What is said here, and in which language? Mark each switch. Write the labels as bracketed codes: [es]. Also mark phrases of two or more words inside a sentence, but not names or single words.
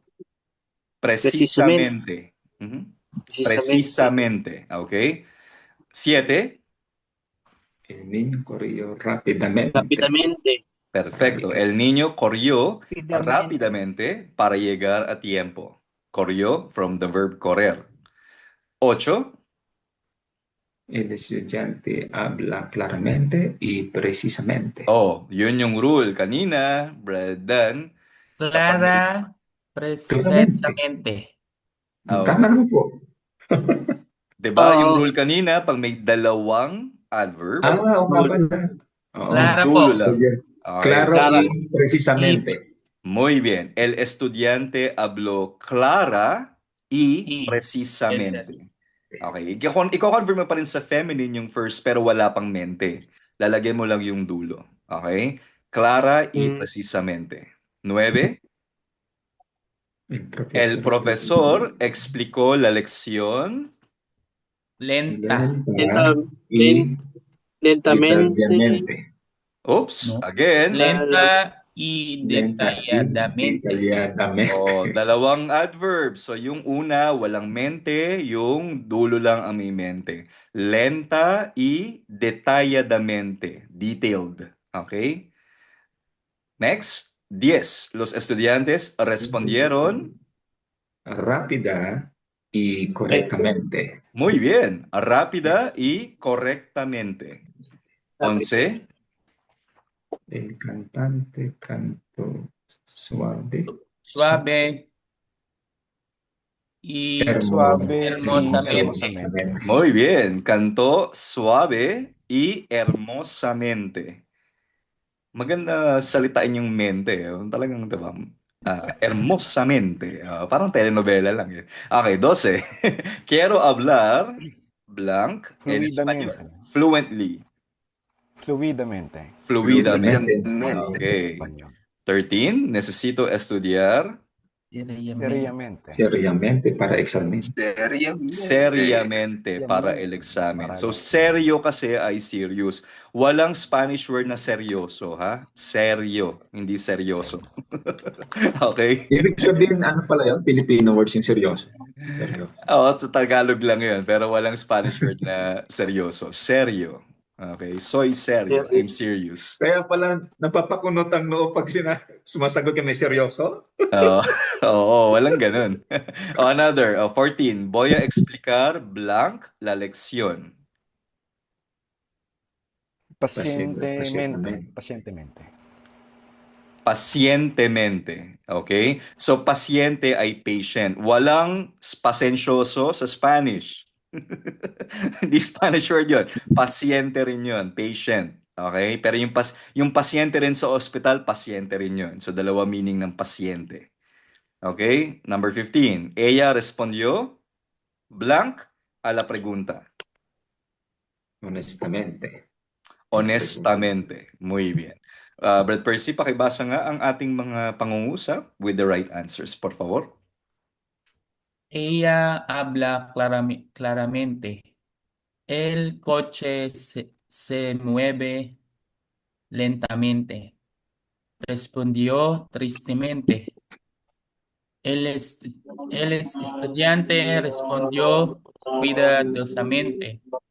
[es] Precisamente. Precisamente. Okay. 7. El niño corrió rápidamente. Perfecto. El niño corrió Rápidamente. rápidamente para llegar a tiempo. [en] Corrió from the verb correr. 8. [es] El estudiante habla claramente y precisamente. [tl] Yun yung rule kanina, Bradan. [es] Clara, precisamente. [tl] Tama naman po. Diba yung rule kanina, pag may dalawang adverb, Oo nga pala. Oo. [es] Clara [tl] dulo po. lang. [es] Claro y precisamente. Muy bien. El estudiante habló clara y precisamente. Okay. [tl] Iko-convert mo pa rin sa feminine yung first pero wala pang mente. Lalagyan mo lang yung dulo. [es] Okay? Clara y precisamente. 9. El profesor explicó la lección. Lenta. Y Lentamente. [en] Oops, again. [es] Lenta y Lenta y detalladamente. detalladamente. [tl] Oh, dalawang adverb. So yung una, walang mente, yung dulo lang ang may mente. [es] Lenta y detalladamente. [en] Detailed. Okay? Next, 10. [es] Los estudiantes respondieron. Rápida y correctamente. Muy bien, rápida y correctamente. 11. El cantante cantó suave. Suave y Suave, hermosamente. hermosamente. Muy bien, cantó suave y hermosamente. [tl] Maganda salitain yung mente. Talagang, diba? Hermosamente. Parang telenovela lang yun. [es] Okay, 12. Quiero hablar blank en Fluidamente. español. Fluently. Fluidamente. Fluidamente. Fluidamente. Okay. Español. 13. Necesito estudiar Seriamente. Seriamente. Seriamente para examen. seriamente para el examen. [tl] So, seryo kasi ay serious. Walang Spanish word na seryoso, ha? Seryo, hindi seryoso. Okay? Ibig sabihin, ano pala yun? Filipino words yung seryoso. Seryoso. Oo, Tagalog lang yun, pero walang Spanish word na seryoso. Seryo. [es] Okay, soy serio. [en] I'm serious. [tl] Kaya pala napapakunot ang noo pag sumasagot ka may seryoso. Oo, oo, walang ganun. Another, 14. [es] Voy a explicar blank la lección. Pacientemente. Pacientemente. Pacientemente. Okay? [tl] So, pasyente ay patient. Walang pasensyoso sa Spanish. Hindi Spanish word yun. Pasyente rin yun. Patient. Okay? Pero yung pasyente rin sa ospital, pasyente rin yun. So, dalawa meaning ng pasyente. Okay? Number 15. [es] Ella respondió blank a la pregunta. Honestamente. Honestamente. Muy bien. [tl] Brad Percy, pakibasa nga ang ating mga pangungusap [en] with the right answers, [es] por favor. Ella habla claramente. El coche se mueve lentamente. Respondió tristemente. El estudiante respondió cuidadosamente.